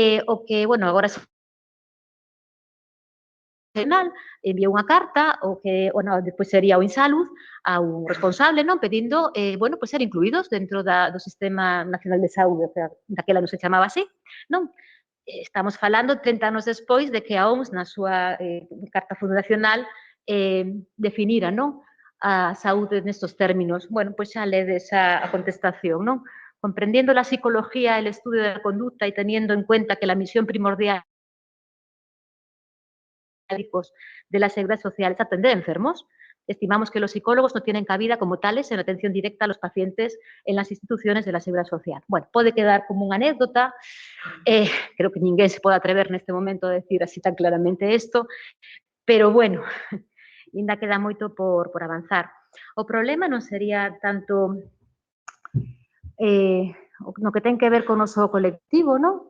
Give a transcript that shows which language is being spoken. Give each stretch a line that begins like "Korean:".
Galician: O que, agora se enviou unha carta o que, depois sería o Insalud ao responsable, non, pedindo, ser incluídos dentro do Sistema Nacional de Saúde, o sea, daquela non se chamaba así, non? Estamos falando 30 anos despois de que a OMS na súa carta fundacional definira, non, a saúde nestos términos. Xa ledes a contestación, non?
Spanish: Comprendiendo la psicología, el estudio de la conducta y teniendo en cuenta que la misión primordial de la seguridad social es atender enfermos, Estimamos que los psicólogos no tienen cabida como tales en la atención directa a los pacientes en las instituciones de la Seguridad Social.
Galician: Bueno, pode quedar como unha anécdota, creo que ninguén se pode atrever neste momento a decir así tan claramente isto, pero bueno, ainda queda moito por avanzar. O problema non sería tanto no que ten que ver con o noso colectivo, non?